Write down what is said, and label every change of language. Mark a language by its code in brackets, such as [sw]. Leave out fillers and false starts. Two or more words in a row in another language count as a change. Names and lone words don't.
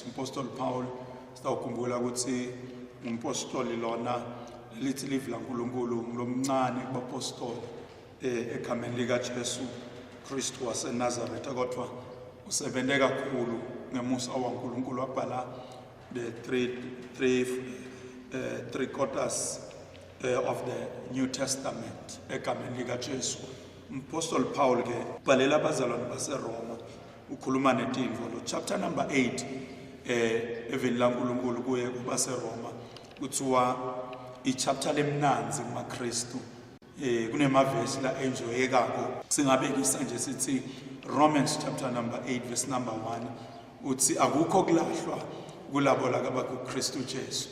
[ss] Umpostoli Paul sitawukhumbula ukuthi umpostoli lona lithi live laNkulunkulu ngilomncane kubapostoli egameni lika Jesu Kristu waseNazaretha kodwa usebenze kakhulu ngemusa waNkulunkulu wabhala [en] the three quarters of the New Testament [ss] egameni lika Jesu. Apostle Paul ke bhalela abazalwane baseRoma ukhuluma netindvo lo [en] chapter number 8 [ss] eveni laNkulunkulu kuye kubaseRoma kuthiwa ichapter lemnanzi kumaKristu kunemavesi la enjoyekako singabekisa nje sithi [en] Romans chapter number 8 verse number 1 [ss] uthi akukho kulahlwa kulabo lakaba kuKristu Jesu.